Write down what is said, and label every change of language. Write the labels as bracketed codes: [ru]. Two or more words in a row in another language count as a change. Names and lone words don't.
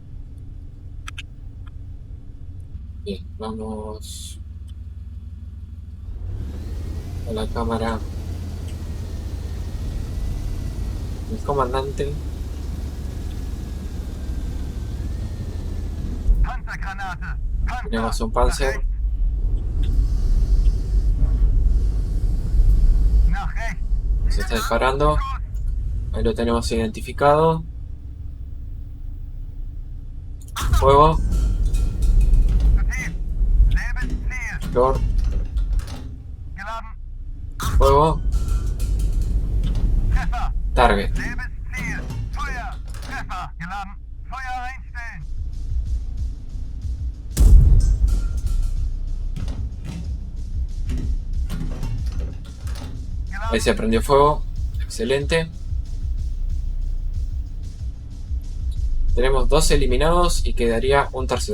[es] Bien, vamos a la cámara del comandante. [de] Panzergranate. Panzer. [es] Tenemos un Panzer. [de] Nach rechts. [es] Se está disparando. Ahí lo tenemos identificado. Fuego. [de] Zu tief. Lebensziel. [es] Flor. [de] Geladen. [es] Fuego. [de] Treffer. Target. Lebensziel. Feuer. Treffer. Geladen. Feuer einstellen. [es] Ahí se prendió fuego. Excelente. Tenemos 2 eliminados y quedaría un tercero.